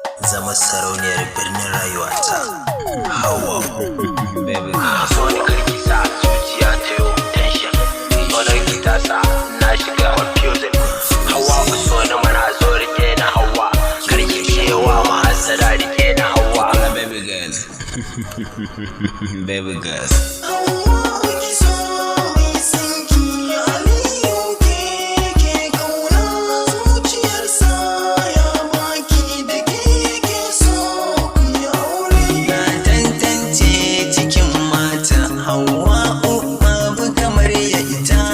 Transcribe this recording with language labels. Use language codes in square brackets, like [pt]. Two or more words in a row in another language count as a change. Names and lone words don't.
[ha] Zama sarauniyar birnin rayuwata. Hawa. Baby, so ni karki sa zuciya ta yo tension. So ni karki ta sa na shiga confusion. Hawa, so ni mana zo rike na Hawa. Karki cewa ma hasada rike na Hawa. [en] Baby girl. Baby girl. [ha] Hauwa ki so mai son ki, Aliyu ke ke ƙauna. Zuciyar sa ya baki da ke ke so ku yi aure. Na tantance cikin mata, Hauwa'u babu kamar ya ita.